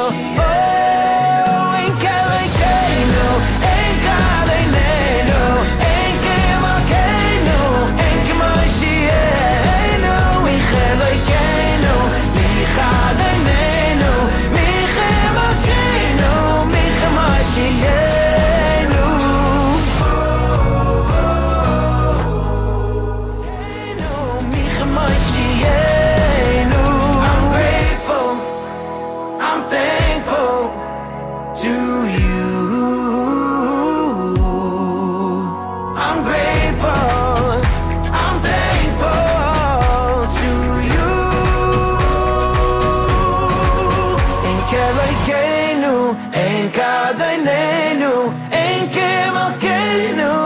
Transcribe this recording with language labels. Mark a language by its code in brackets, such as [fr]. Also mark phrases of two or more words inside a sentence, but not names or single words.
[he] Oh, אין כאלוהינו, אין כאדונינו, אין כמלכנו, אין כמושיענו, מי כאלוהינו, מי כאדונינו, מי כמלכנו, מי כמושיענו. Michemoshienu. [en] I'm grateful, I'm thankful to you. I'm grateful, I'm thankful to you. [he] אין כאלוהינו, אין כאדונינו, אין כמלכנו, אין כמושיענו, מי כאלוהינו, מי כאדונינו, מי כמושיענו. [en] I'm grateful, I'm thankful to you. I'm grateful, I'm thankful to you. [he] אין כאלוהינו, אין כאדונינו, אין כמלכנו, אין כמושיענו, מי כאלוהינו, מי כאדונינו, מי כמושיענו. [en] I'm grateful, I'm thankful to you. I'm grateful, I'm thankful to you. [he] אין כאלוהינו, אין כאדונינו, אין כמלכנו, אין כמושיענו.